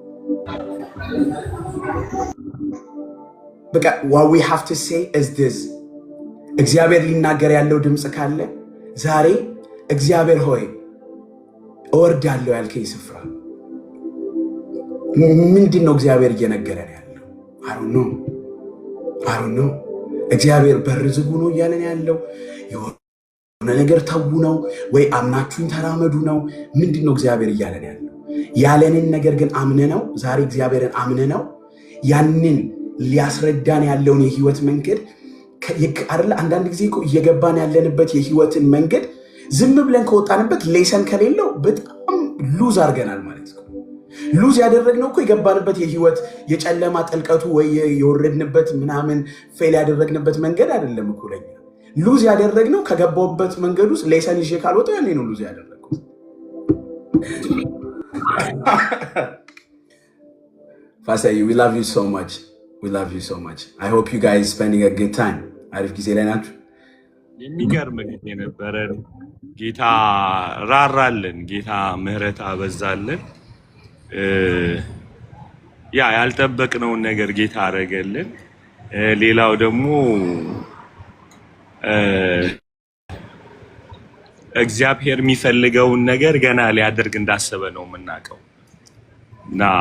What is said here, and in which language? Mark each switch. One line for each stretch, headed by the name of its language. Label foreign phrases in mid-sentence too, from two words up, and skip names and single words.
Amharic: በቃ
English: what we have to say is this
Amharic: እግዚአብሔር ሊናገር ያለው ድምጽ ካለ ዛሬ እግዚአብሔር ሆይ እወርዳለሁ ያልከኝ ስፍራ ምንድነው እግዚአብሔር እየነገረን ያለው?
English: I don't know
Amharic: እግዚአብሔር በር ዝጉ ነው እያለን ያለው የሆነ ነገር ተው ነው ወይ አምናችሁን ተራመዱ ነው? ምንድነው እግዚአብሔር እያለን ያለው? ያለንን ነገር ግን አምነነው ዛሬ እግዚአብሔርን አምነነው ያንን ሊያስረዳን ያለውን የህይወት መንገድ አይደል? አንዳንድ ጊዜ እኮ እየገባን ያለንበት የህይወትን መንገድ ዝም ብለን ከወጣንበት ሌሰን ከሌለው በጣም ሉዝ አድርገናል ማለት ነው። ሉዝ ያደረግነው እኮ የገባንበት የህይወት የጨለማ ጥልቀቱ ወይ የወረድንበት ምናምን ፌል ያደረግንበት መንገድ አይደለም እኮ ለኛ ሉዝ ያደረግነው ከገባውበት መንገድ ውስጥ ሌሰን ይዤ ካልወጣ ያኔ ነው ሉዝ ያደረግኩት። Fasai,
English: we love you so much. We love you so much. I hope you guys spending a good time.
Amharic: አሪፍ ጊዜ ላይ ናችሁ። የሚገርም ጊዜ ነበረን። ጌታ ራራልን፣ ጌታ ምህረት አበዛልን። ያልጠበቅነውን ነገር ጌታ አረገልን። ሌላው ደግሞ እግዚአብሔር የሚፈልገውን ነገር ገና ሊያደርግ እንዳሰበ ነው የምናውቀው እና